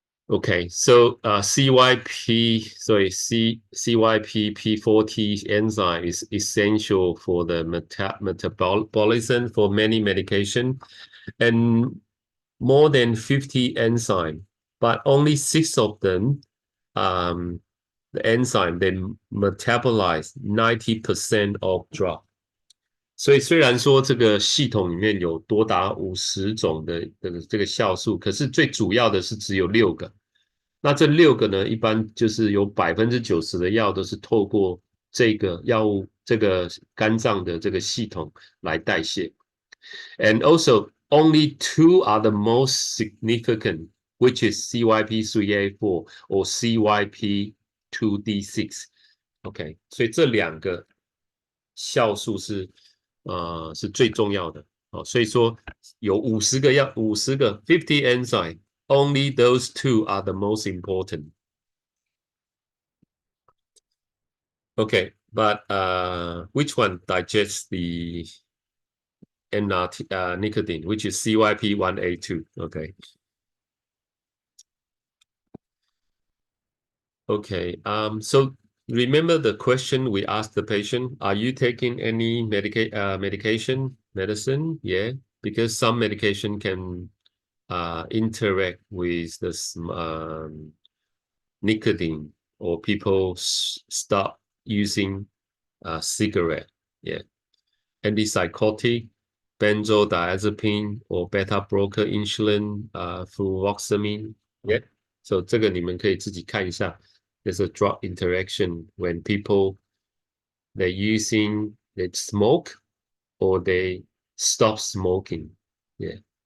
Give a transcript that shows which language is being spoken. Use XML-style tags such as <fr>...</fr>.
<en>Okay, so CYP40 enzyme is essential for the metabolism for many medication, and more than 50 enzyme, but only 6 of them, the enzyme they metabolize 90% of drug.</en> <zh>所以虽然说这个系统里面有多达50种的这个酵素，可是最主要的是只有6个。那这6个呢，一般就是有90%的药都是透过这个药物这个肝脏的这个系统来代谢。</zh> <en>And also only 2 are the most significant, which is CYP3A4 or CYP2D6.</en> <zh>OK， 所以这2个酵素是最重要的。所以说有50个</zh> <en>50 enzyme, only those 2 are the most important. Okay, but which one digests the nicotine, which is CYP1A2? Okay. Okay, so remember the question we asked the patient, are you taking any medicine? Yeah, because some medication can interact with this nicotine, or people stop using cigarette. Yeah, antipsychotic, benzodiazepine, or beta blocker insulin, fluvoxamine. Yeah, so</en> <zh>这个你们可以自己看一下。</zh> <en>There's a drug interaction when people they smoke or they stop smoking. Yeah.</en>